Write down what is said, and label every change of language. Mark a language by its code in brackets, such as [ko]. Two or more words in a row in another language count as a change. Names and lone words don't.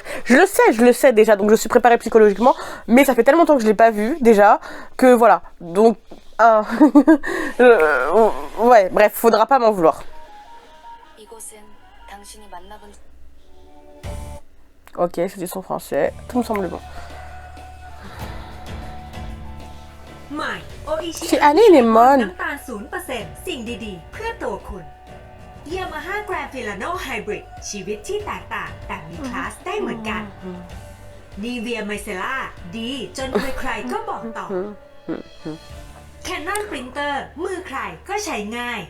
[fr] Je le sais déjà, donc je suis préparée psychologiquement, mais ça fait tellement longtemps que je l'ai pas vu déjà, que voilà. Donc, ouais, bref, faudra pas m'en vouloir. Ok, c'était son français, tout me semble bon. [th] ใหม่โออิชิ [fr] C'est Annie Lemon. [th] น้ำตาล 0% สิ่งดีๆ เพื่อตัวคุณ Yamaha Grand Filano Hybrid ชีวิตที่แตกต่างแต่มีคลาสได้เหมือนกัน Nivea Micellar ดีจนใครๆก็บอกต่อ Canon Printer มือใครก็ใช้ง่าย